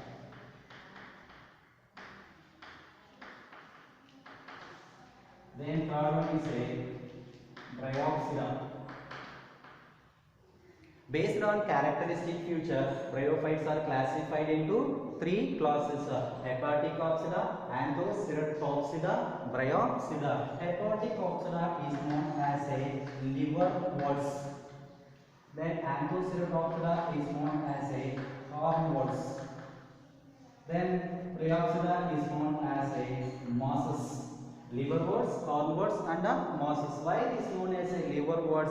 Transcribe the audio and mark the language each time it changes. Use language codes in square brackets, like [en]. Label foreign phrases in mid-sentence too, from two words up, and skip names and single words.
[en] Then third one is a Bryopsida. Based on characteristic feature, bryophytes are classified into three classes: hepatic oxida, Anthoceratoxida, Bryopsida. Hepatic oxida is known as a liverworts. Then Anthoceratoxida is known as a hornworts. Then Bryopsida is known as a mosses. Liverworts, hornworts and mosses. Why it is known as a liverworts?